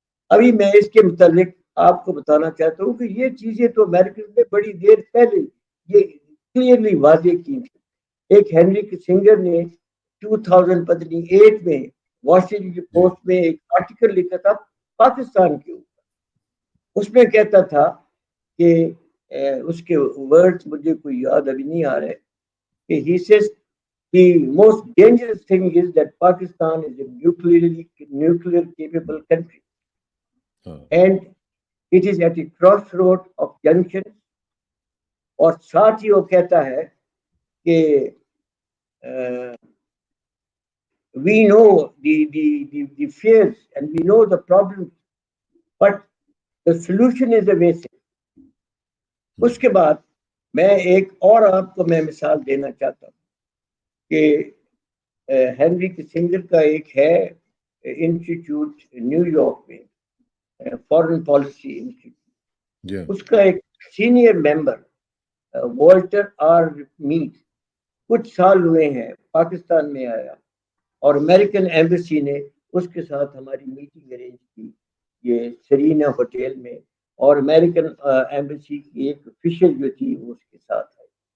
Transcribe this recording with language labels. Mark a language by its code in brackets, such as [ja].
[ur] ابھی میں اس کے متعلق آپ کو بتانا چاہتا ہوں کہ یہ چیزیں تو امریکن نے بڑی دیر پہلے یہ کلیئرلی واضح کی تھی. ایک ہینری کسنگر نے 2008 میں واشنگٹن پوسٹ میں ایک آرٹیکل لکھا تھا پاکستان کے اوپر. اس میں کہتا تھا کہ اس کے ورڈز مجھے کوئی یاد ابھی نہیں آ رہے کہ [en] he says the most dangerous thing is that Pakistan is a nuclear capable country and it is at a crossroad of junctions. [ur] اور ساتھ ہی وہ کہتا ہے کہ [en] we know the fears and we know the problems but the solution is evasive. [ur] اس کے بعد میں ایک اور آپ کو میں مثال دینا چاہتا ہوں کہ ہینری کسنگر کا ایک ہے انسٹیٹیوٹ نیو یارک میں, فارن پالیسی انسٹیٹیوٹ. اس کا ایک senior member Walter are met کچھ سال ہوئے ہیں پاکستان میں آیا اور امریکن ایمبیسی نے اس کے ساتھ ہماری میٹنگ ارینج کی یہ سرینا ہوٹل میں, اور امریکن ایمبیسی کی ایک افیشل جو تھی وہ اس کے ساتھ آئی.